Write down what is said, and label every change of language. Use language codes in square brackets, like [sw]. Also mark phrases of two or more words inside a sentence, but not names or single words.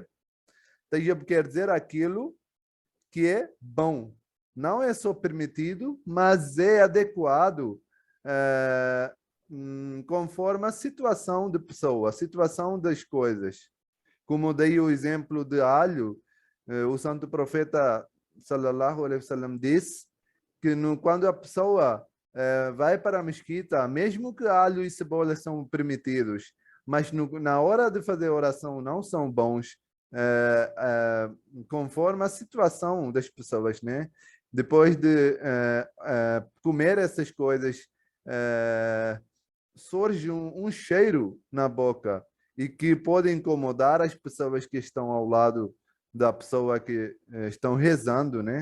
[pt] Tayyib quer dizer aquilo que é bom. Não é só permitido, mas é adequado conforme a situação de pessoa, a situação das coisas. Como dei o exemplo de alho, o santo profeta [ar] صلى الله عليه وسلم [pt] disse que quando a pessoa vai para a mesquita, mesmo que alho e cebola são permitidos, mas na hora de fazer oração não são bons, conforme a situação das pessoas, né? Depois de comer essas coisas, surge um cheiro na boca e que pode incomodar as pessoas que estão ao lado da pessoa que estão rezando, né?